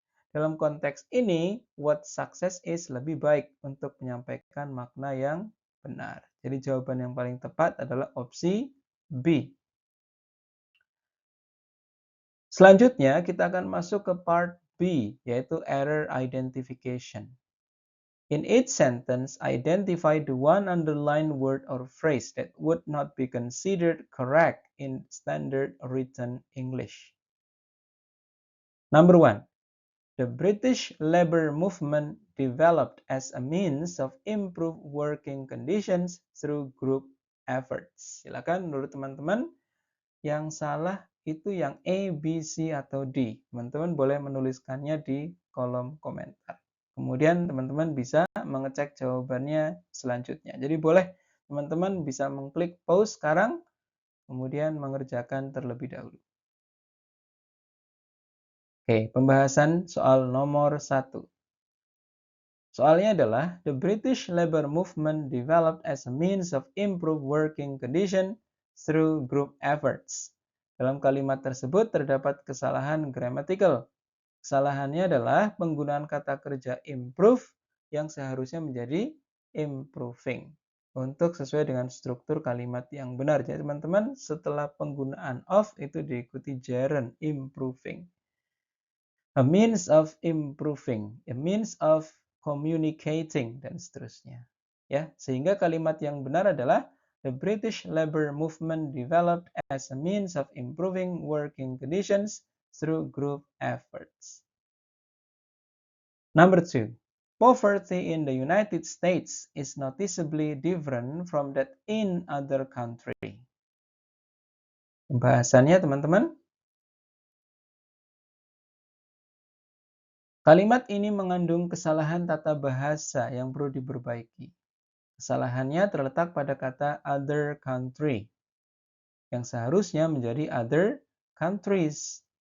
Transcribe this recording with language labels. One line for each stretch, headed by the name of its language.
Indonesian: Dalam konteks ini,
English: what success is
Indonesian: lebih baik untuk menyampaikan makna yang benar. Jadi jawaban yang paling tepat adalah opsi B. Selanjutnya kita akan masuk ke part B, yaitu error identification.
English: In each sentence, identify the one underlined word or phrase that would not be considered correct in standard written English. Number 1. The British labor movement developed as a means of improved working conditions through group efforts.
Indonesian: Silakan menurut teman-teman, yang salah itu yang A, B, C, atau D. Teman-teman boleh menuliskannya di kolom komentar. Kemudian teman-teman bisa mengecek jawabannya selanjutnya. Jadi boleh teman-teman bisa mengklik pause sekarang, kemudian mengerjakan terlebih dahulu. Oke, pembahasan soal nomor 1. Soalnya adalah,
English: the British labor movement developed as a means of improved working condition through group efforts.
Indonesian: Dalam kalimat tersebut terdapat kesalahan gramatikal. Kesalahannya adalah penggunaan kata kerja improve yang seharusnya menjadi improving. Untuk sesuai dengan struktur kalimat yang benar. Jadi teman-teman, setelah penggunaan of itu diikuti gerund, improving.
English: A means of improving, a means of communicating,
Indonesian: dan seterusnya. Ya, sehingga kalimat yang benar adalah
English: the British labor movement developed as a means of improving working conditions through group efforts. Number 2. Poverty in the United States is noticeably different from that in other countries.
Indonesian: Pembahasannya teman-teman. Kalimat ini mengandung kesalahan tata bahasa yang perlu diperbaiki. Kesalahannya terletak pada kata
English: other country,
Indonesian: yang seharusnya menjadi
English: other countries.